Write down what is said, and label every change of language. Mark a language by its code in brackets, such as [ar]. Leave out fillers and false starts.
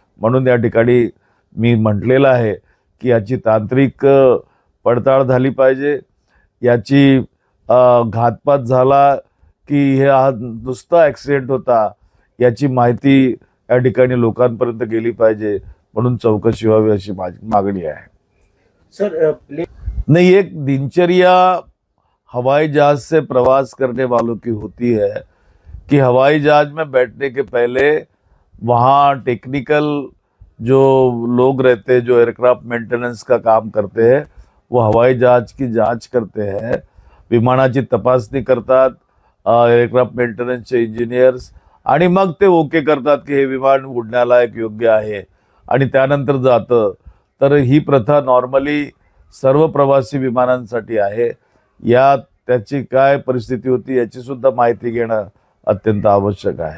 [mr] म्हणून या ठिकाणी मी म्हटलेलं आहे की याची तांत्रिक पडताळ झाली पाहिजे, याची घातपात झाला की हे हा नुसता ॲक्सिडेंट होता याची माहिती या ठिकाणी लोकांपर्यंत गेली पाहिजे, म्हणून चौकशी व्हावी अशी माझी मागणी आहे. सर, [hi] नहीं, एक दिनचर्या हवाई जहाज से प्रवास करने वालों की होती है कि हवाई जहाज में बैठने के पहले वहाँ टेक्निकल जो लोग रहते हैं, जो एयरक्राफ्ट मेंटेनेंस का काम करते हैं, वो हवाई जहाज की जांच करते हैं, [mr] विमानाची तपासणी करतात एयरक्राफ्ट मेंटेनन्सचे इंजिनियर्स, आणि मग ते ओके करतात की हे विमान उडण्यालायक योग्य आहे, आणि त्यानंतर जातं. तर ही प्रथा नॉर्मली सर्व प्रवासी विमानांसाठी आहे. त्याची काय परिस्थिती होती याची सुद्धा माहिती घेणं अत्यंत आवश्यक आहे.